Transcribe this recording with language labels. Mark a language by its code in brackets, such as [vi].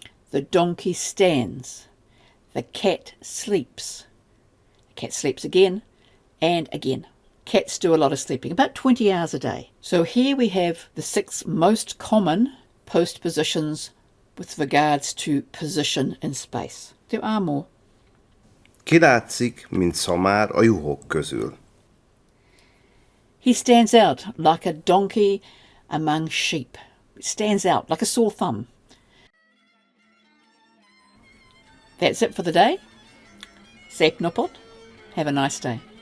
[en] The donkey stands. The cat sleeps. The cat sleeps again and again. Cats do a lot of sleeping, about 20 hours a day. So here we have the 6 most common postpositions with regards to position in space. There are more. [hu] Kilátszik, mint szamár a juhok közül. [en] He stands out like a donkey among sheep. Stands out like a sore thumb. That's it for the day. [hu] Szép napot. [en] Have a nice day.